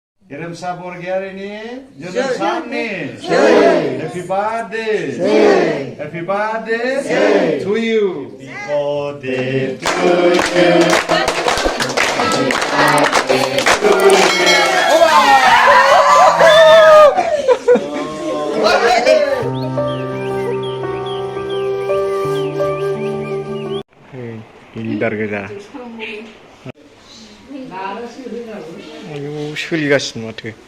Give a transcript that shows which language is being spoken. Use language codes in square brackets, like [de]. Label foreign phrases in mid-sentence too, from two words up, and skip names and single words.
[brx] गेरेमसा बरगयारिनि जोनोम साननि [en] Happy birthday Happy birthday to you birthday to you [brx] गिटार गोजा आयौ सोलिगासिनो माथो